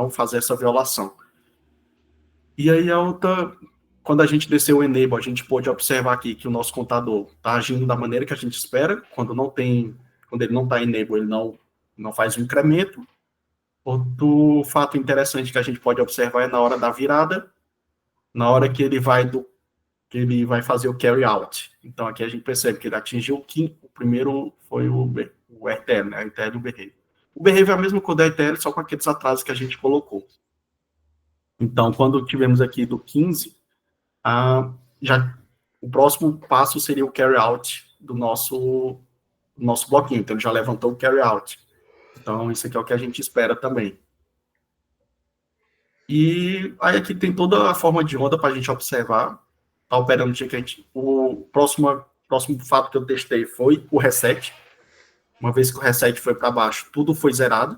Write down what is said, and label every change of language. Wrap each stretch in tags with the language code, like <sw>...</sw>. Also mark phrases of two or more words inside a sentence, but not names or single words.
<pt>Não fazer essa violação. E aí quando a gente desceu o enable, a gente pôde observar aqui que o nosso contador está agindo da maneira que a gente espera. Quando ele não está enable, ele não faz o incremento. Outro fato interessante que a gente pode observar é na hora da virada, na hora que ele vai fazer o</pt> <en>carry out.</en> <pt>Então aqui a gente percebe que ele atingiu o primeiro foi o RTL, né? A RTL e o behave. O behave é a mesma coisa da RTL, só com aqueles atrasos que a gente colocou. Então, quando tivemos aqui do 15, o próximo passo seria o</pt> <en>carry out</en> <pt>do nosso bloquinho. Então, ele já levantou o</pt> <en>carry out.</en> <pt>Então, isso aqui é o que a gente espera também. E aí aqui tem toda a forma de onda para a gente observar. Está operando o próximo fato que eu testei foi o reset. Uma vez que o reset foi para baixo, tudo foi zerado.</pt>